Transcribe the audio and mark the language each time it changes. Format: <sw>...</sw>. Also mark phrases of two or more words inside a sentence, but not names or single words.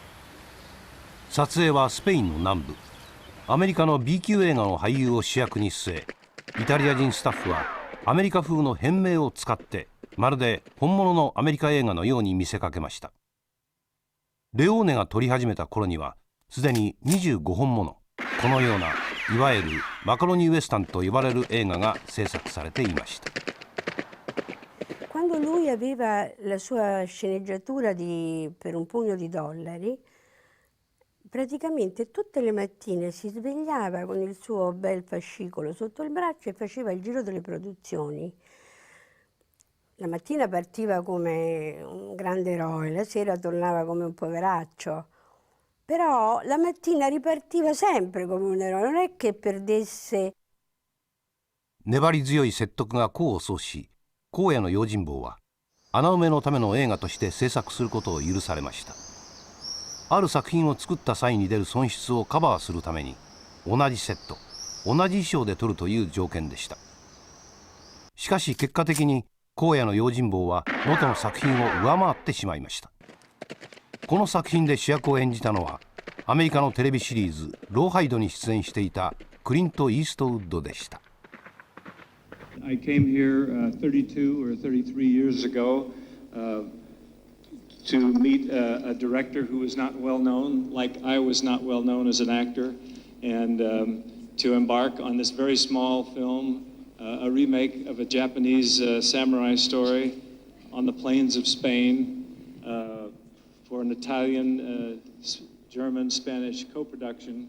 <ja>撮影はスペインの南部。アメリカの B 級映画の俳優を主役に据え、イタリア人スタッフはアメリカ風の変名を使ってまるで本物のアメリカ映画のように見せかけました。レオーネが撮り始めた頃にはすでに25本ものこのようないわゆるマカロニウエスタンと呼ばれる映画が制作されていました。</ja> <it>Quando lui aveva la sua sceneggiatura per un pugno di dollari, praticamente tutte le mattine si svegliava con il suo bel fascicolo sotto il braccio e faceva il giro delle produzioni. La mattina partiva come un grande eroe, la sera tornava come un poveraccio, però la mattina ripartiva sempre come un eroe, non è che perdesse.</it> <ja>粘り強い説得が功を奏し、荒野の用心棒は穴埋めのための映画として制作することを許されました。ある作品を作った際に出る損失をカバーするために同じセット、同じ衣装で撮るという条件でした。しかし結果的に荒野の用心棒は元の作品を上回ってしまいました。この作品で主役を演じたのはアメリカのテレビシリーズ「ローハイド」に出演していたクリント・イーストウッドでした。</ja> <en>I came here 32 or 33 years ago to meet a director who was not well known, like I was not well known as an actor, and to embark on this very small film, a remake of a Japanese samurai story on the plains of Spain for an Italian, German, Spanish co-production.</en>